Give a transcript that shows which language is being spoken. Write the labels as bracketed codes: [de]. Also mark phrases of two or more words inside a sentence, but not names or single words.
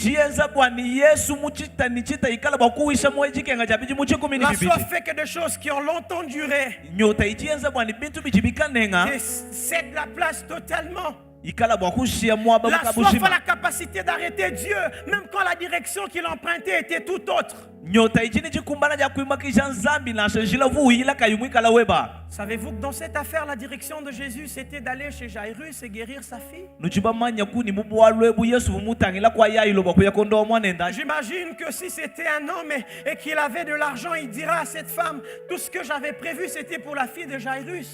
[fr] La soif fait que des choses qui ont longtemps duré cède la place totalement. La soif a la capacité d'arrêter Dieu, même quand la direction qu'il empruntait était tout autre. [lun] nyota ichini chikumbana ja kuimakisha nzambi na shanjila vuhila kayumwikala weba. [fr] Savez-vous que dans cette affaire, la direction de Jésus, c'était d'aller chez Jairus et guérir sa fille? J'imagine que si c'était un homme et qu'il avait de l'argent, il dira à cette femme, tout ce que j'avais prévu, c'était pour la fille de Jairus.